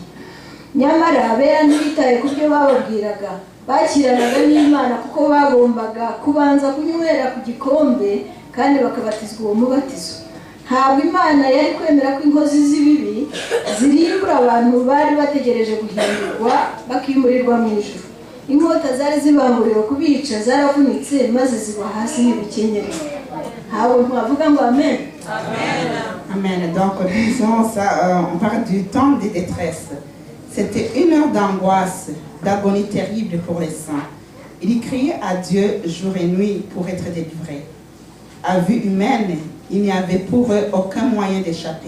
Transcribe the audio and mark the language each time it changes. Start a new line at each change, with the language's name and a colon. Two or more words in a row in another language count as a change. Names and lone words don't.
Kinyarwanda: Nyamara abera ntibitaye ku byo bababwiraga, bakiranaga n'Imana kuko bagombaga kubanza kunywera ku gikombe kandi bakabatizwa uwo mubatizo. Ntabwo Imana yari kwemera ko inkozi z'ibibi zirimbura abantu bari bategereje guhindurwa bakimurirwa mu ijuru. Inkota zari zibanguriwe kubica zaravunitse maze zigwa hasi n'ibikenyeri. Amen. Amen.
French: Donc, disons ça, on parle du temps de détresse. C'était une heure d'angoisse, d'agonie terrible pour les saints. Ils criaient à Dieu jour et nuit pour être délivrés. À vue humaine, il n'y avait pour eux aucun moyen d'échapper.